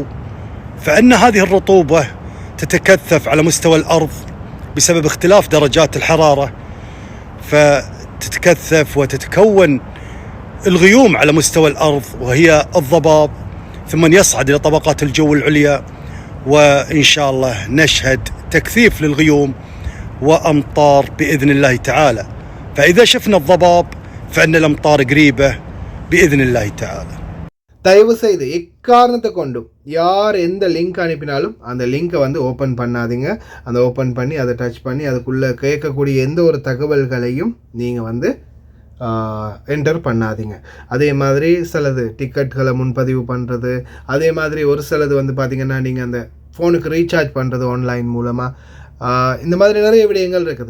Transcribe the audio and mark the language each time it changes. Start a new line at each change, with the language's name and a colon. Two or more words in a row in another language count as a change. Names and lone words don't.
Arabic: فإن هذه الرطوبة تتكثف على مستوى الأرض بسبب اختلاف درجات الحرارة، فتتكثف وتتكون الغيوم على مستوى الأرض وهي الضباب، ثم يصعد إلى طبقات الجو العليا، وإن شاء الله نشهد تكثيف للغيوم وأمطار بإذن الله تعالى. فإذا شفنا الضباب فإن الأمطار قريبة بإذن الله تعالى.
Tamil: தயவு செய்து எக்காரணத்தை கொண்டும் யார் எந்த லிங்க் அனுப்பினாலும் அந்த லிங்கை ஓப்பன் பண்ணாதீங்க. அந்த ஓப்பன் பண்ணி அதை டச் பண்ணி அதுக்குள்ளே கேட்கக்கூடிய எந்த ஒரு தகவல்களையும் நீங்கள் என்டர் பண்ணாதீங்க. அதே மாதிரி சிலது டிக்கெட்டுகளை முன்பதிவு பண்ணுறது, அதே மாதிரி ஒரு சிலது பார்த்திங்கன்னா நீங்கள் அந்த ஃபோனுக்கு ரீசார்ஜ் பண்ணுறது ஆன்லைன் மூலமாக, இந்த மாதிரி நிறைய விடயங்கள் இருக்குது.